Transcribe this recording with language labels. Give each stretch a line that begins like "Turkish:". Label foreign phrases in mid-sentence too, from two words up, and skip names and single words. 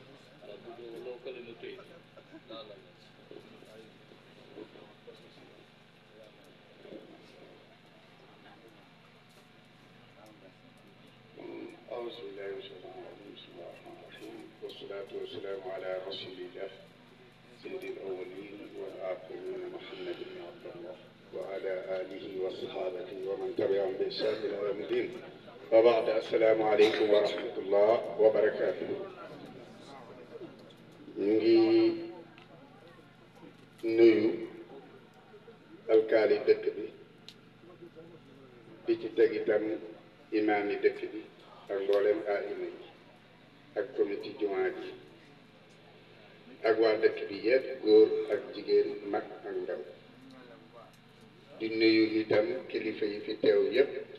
Arabic: أعوذ بالله من الشيطان الرجيم بسم الله الرحمن الرحيم والصلاة والسلام على رسول الله سيد الأولين والآخرين محمد بن عبد الله وعلى آله وصحابته ومن تبعهم بإحسان إلى يوم الدين وبعد السلام عليكم ورحمة الله وبركاته
Wolof: ñu ngi nuyu alkaali dëkk bi di ci teg itam imaam yi dëkk bi ak mboolem aima yi ak comité jumaa ji ak waa dëkk bi yëpp góor ak jigéen mag ak ndaw di nuyu itam kilifa yi fi teew yëpp